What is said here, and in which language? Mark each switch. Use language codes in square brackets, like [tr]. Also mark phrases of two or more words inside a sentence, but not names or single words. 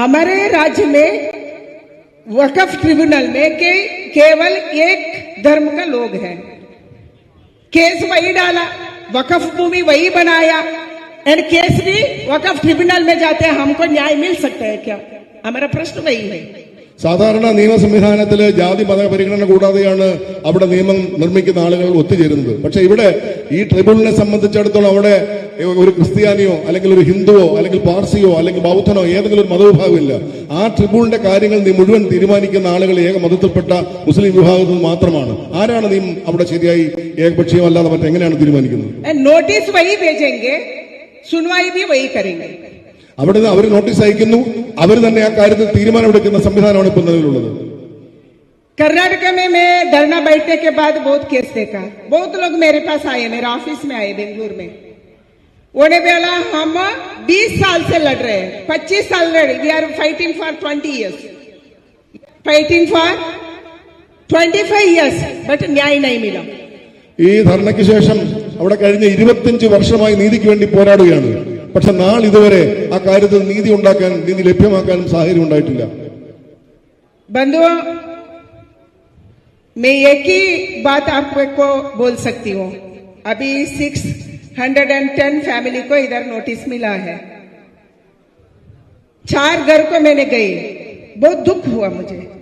[hi] हमारे राज्य में वक्फ ट्रिब्यूनल में केवल एक धर्म का लोग हैं। केस वही डाला, वक्फ भूमि वही बनाया, एंड केस भी वक्फ ट्रिब्यूनल में जाते हैं। हमको न्याय मिल सकता है क्या? हमारा प्रश्न वही है। [ml] സാധാരണ നിയമ സംവിധാനത്തിൽ ജാതി മത പരിഗണന കൂടാതെയാണ് അവിടെ നിയമം നിർമ്മിക്കുന്ന ആളുകൾ ഒത്തുചേരുന്നത്. പക്ഷെ ഇവിടെ ഈ ട്രിബ്യൂണലിനെ സംബന്ധിച്ചിടത്തോളം അവിടെ ഒരു ക്രിസ്ത്യാനിയോ അല്ലെങ്കിൽ ഒരു ഹിന്ദുവോ അല്ലെങ്കിൽ പാർസിയോ അല്ലെങ്കിൽ ബൗദ്ധനോ ഏതെങ്കിലും ഒരു മതവിഭാഗമില്ല. ആ ട്രിബ്യൂണലിന്റെ കാര്യങ്ങൾ മുഴുവൻ തീരുമാനിക്കുന്ന ആളുകൾ ഏക മതത്തിൽപ്പെട്ട മുസ്ലിം വിഭാഗത്തിൽ മാത്രമാണ്. ആരാണ് നിയമം അവിടെ ശരിയായി ഏകപക്ഷീയമല്ലാതെ മറ്റെങ്ങനെയാണ് തീരുമാനിക്കുന്നത്? നോട്ടീസ് വഴി [hi] भेजेंगे, सुनवाई भी वही करेंगे. [ml] അവിടെ അവർ നോട്ടീസ് അയക്കുന്നു, അവർ തന്നെ ആ കാര്യത്തിൽ തീരുമാനമെടുക്കുന്ന സംവിധാനമാണ് ഇപ്പോൾ നിലവിലുള്ളത്. [hi] कर्नाटक में मैं धरना बैठने के बाद बहुत केस देखा. बहुत लोग मेरे पास आए, मेरे ऑफिस में आए बेंगलुरु में. उन्हें बोला हम 20 साल से लड़ रहे हैं, 25 साल लड़े. [en] we are fighting for 20 years, fighting for 25 years, बट [hi] न्याय नहीं मिला. [ml] ഈ ധർണയ്ക്ക് ശേഷം അവിടെ കഴിഞ്ഞ 25 വർഷമായി നീതിക്ക് വേണ്ടി പോരാടുകയാണ്. പക്ഷെ നാളിതുവരെ ആ കാര്യത്തിൽ നീതി ഉണ്ടാക്കാൻ, നീതി ലഭ്യമാക്കാനും സാഹചര്യം ഉണ്ടായിട്ടില്ല. [hi] बंधुओं, मैं एक ही बात आपको बोल सकती हूँ. अभी 610 फैमिली को इधर नोटिस मिला है. 4 घर को मैंने गई, बहुत दुख हुआ मुझे.